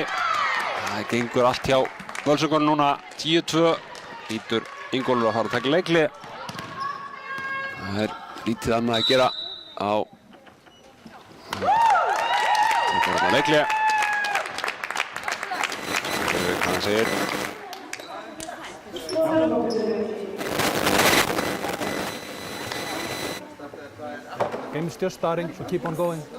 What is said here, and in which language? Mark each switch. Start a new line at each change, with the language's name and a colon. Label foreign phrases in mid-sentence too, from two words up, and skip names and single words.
Icelandic: Það gengur allt hjá Völsungunum núna. 10-2. Lítur Ingólfur að fara að taka leikli. Það er lítið annað að gera á leikli. Hvað hann segir.
English: Game is just starting, so keep on going.